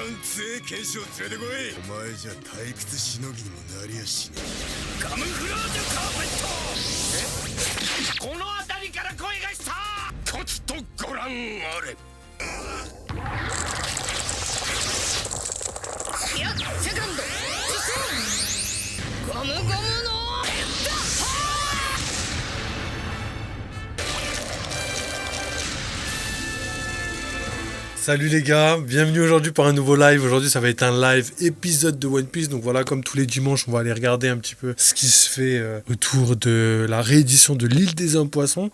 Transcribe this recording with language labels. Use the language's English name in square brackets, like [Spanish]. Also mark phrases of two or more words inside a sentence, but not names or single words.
[Japanese] 強え剣士を連れてこい。お前じゃ退屈しのぎにもなりやしねえ。カムフラージュカーペット。この辺りから声がした。とつとご覧あれ。いや、セカンドゴムゴムの [French] Salut les gars, bienvenue aujourd'hui pour un nouveau live. Aujourd'hui ça va être un live épisode de One Piece. Donc voilà, comme tous les dimanches, on va aller regarder un petit peu ce qui se fait autour de la réédition de l'île des hommes poissons.